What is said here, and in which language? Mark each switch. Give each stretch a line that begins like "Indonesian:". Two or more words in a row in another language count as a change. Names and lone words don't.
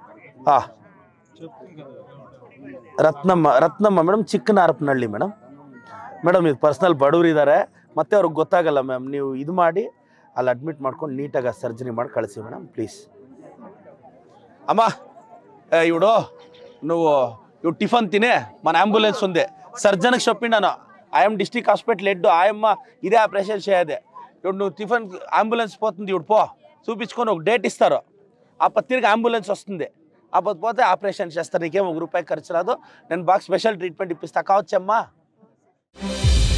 Kannada: ರತ್ನಮ್ಮ ಮೇಡಮ್ ಚಿಕ್ಕನಾರ್ಪನಹಳ್ಳಿ ಮೇಡಮ್ ಇದು ಪರ್ಸನಲ್ ಬಡವ್ರು ಇದ್ದಾರೆ ಮತ್ತೆ ಅವ್ರಿಗೆ ಗೊತ್ತಾಗಲ್ಲ ಮ್ಯಾಮ್ ನೀವು ಇದು ಮಾಡಿ ಅಲ್ಲಿ ಅಡ್ಮಿಟ್ ಮಾಡ್ಕೊಂಡು ನೀಟಾಗಿ ಸರ್ಜರಿ ಮಾಡಿ ಕಳಿಸಿ ಮೇಡಮ್ ಪ್ಲೀಸ್
Telugu: అమ్మా ఇవిడు నువ్వు టిఫన్ తినే మన అంబులెన్స్ ఉంది సర్జన్కి చెప్పిండాను ఆయమ్మ
English: district hospital head
Telugu: ఆయమ్మ ఇదే ఆపరేషన్ చేయదే ఇప్పుడు నువ్వు టిఫన్ అంబులెన్స్ పోతుంది ఇప్పుడు పో చూపించుకొని ఒక డేట్ ఇస్తారు తిరిగి అంబులెన్స్ వస్తుంది పోతే ఆపరేషన్ చేస్తారు నీకేం ₹1 ఖర్చు రాదు నేను బాగా
English: special treatment
Telugu: ఇప్పిస్తా కావచ్చమ్మా